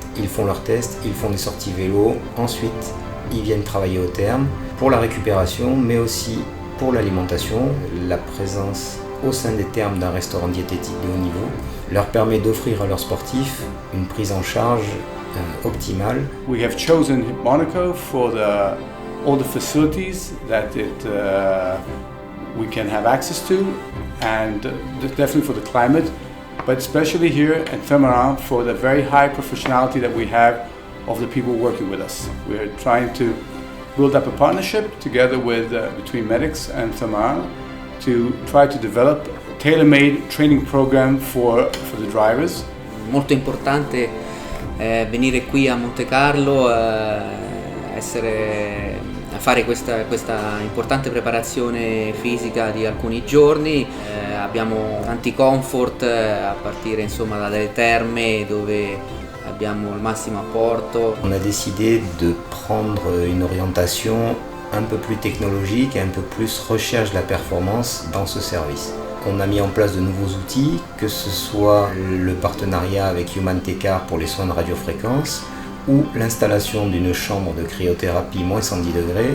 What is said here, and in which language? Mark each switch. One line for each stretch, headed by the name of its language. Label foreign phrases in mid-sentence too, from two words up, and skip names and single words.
French: Ils font leurs tests, ils font des sorties vélo, ensuite ils viennent travailler au terme pour la récupération, mais aussi pour l'alimentation. La présence au sein des termes d'un restaurant diététique de haut niveau leur permet d'offrir à leurs sportifs une prise en charge optimale.
English: We have chosen Monaco for all the facilities that we can have access to, and definitely for the climate, but especially here at Thermes Marins for the very high professionality that we have of the people working with us. We're trying to build up a partnership together with between MEDEX and Thermes Marins to try to develop a tailor-made training program for the drivers.
Italian: Molto importante venire qui a Monte Carlo, fare questa importante preparazione fisica di alcuni giorni. Abbiamo tanti comfort a partire insomma dalle terme dove abbiamo il massimo apporto.
French: On a décidé de prendre une orientation un peu plus technologique et un peu plus recherche de la performance dans ce service. On a mis en place de nouveaux outils, que ce soit le partenariat avec Human Tecar pour les soins de radiofréquence ou l'installation d'une chambre de cryothérapie moins 110 degrés.